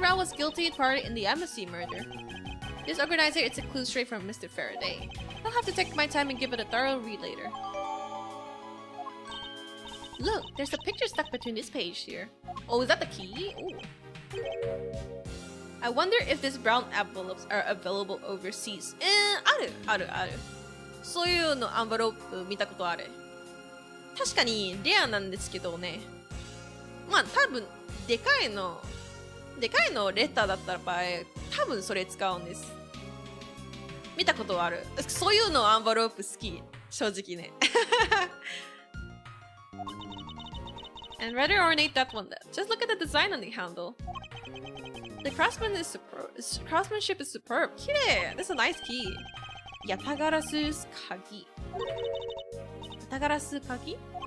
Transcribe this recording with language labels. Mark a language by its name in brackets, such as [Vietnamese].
[English] Rao was guilty of part in the embassy murder. This organizer is a clue straight from Mr. Faraday. I'll have to take my time and give it a thorough read later. Look, there's a picture stuck between this page here. Oh, is that the key? Ooh. I wonder if these brown envelopes are available overseas. [Japanese] ある。そういうのアンバロープ見たことある。確かにレアなんですけどね。まあ多分でかいのレターだった場合、多分それ使うんです。見たことある。そういうのアンバロープ好き。正直ね。 [English] And rather ornate that one. Just look at the design on the handle. The craftsmanship is superb. 綺麗.This is a nice key. Yatagarasu's kagi. Yatagarasu kagi?